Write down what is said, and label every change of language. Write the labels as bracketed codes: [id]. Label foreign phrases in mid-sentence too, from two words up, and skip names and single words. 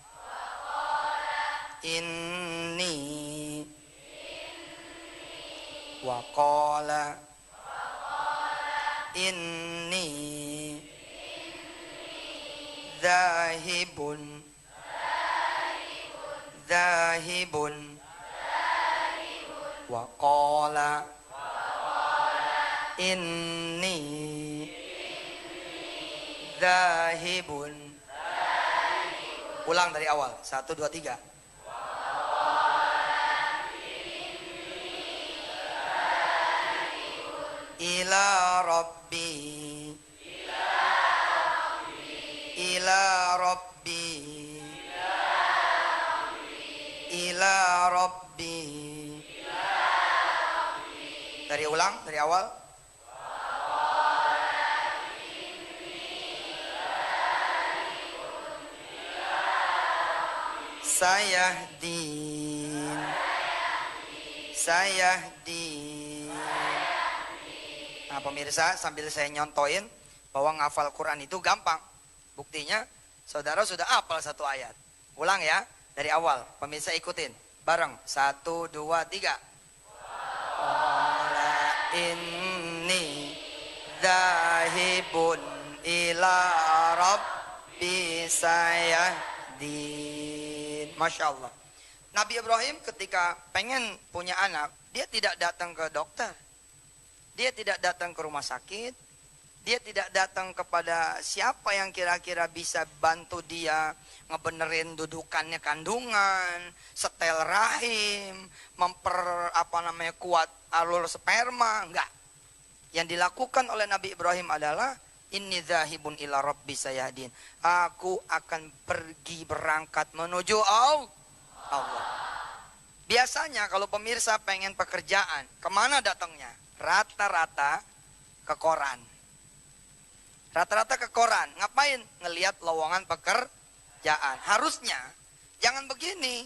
[ar] إني وقال إني ذاهب وقال إني ذاهب. [id] Ulang dari awal. 1, 2, 3. [ar] إلى ربي إلى ربي إلى ربي. [id] Dari ulang dari awal. [ar] Sayahdin. [id] Nah pemirsa, sambil saya nyontoin bahwa ngafal Quran itu gampang. Buktinya saudara sudah hafal satu ayat. Ulang ya dari awal. Pemirsa ikutin bareng. 1, 2, 3. [ar] قال إني ذاهب إلى ربي ربي سيهدين. ما شاء الله. [id] Nabi Ibrahim ketika pengen punya anak, dia tidak datang ke dokter. Dia tidak datang ke rumah sakit. Dia tidak datang kepada siapa yang kira-kira bisa bantu dia ngebenerin dudukannya kandungan, setel rahim, kuat alur sperma, enggak. Yang dilakukan oleh Nabi Ibrahim adalah [ar] إني ذاهب إلى ربي سيهدين. [id] Aku akan pergi berangkat menuju Allah. Biasanya kalau pemirsa pengen pekerjaan, kemana datangnya? Rata-rata ke koran. Rata-rata ke koran. Ngapain? Ngelihat lowongan pekerjaan. Harusnya jangan begini.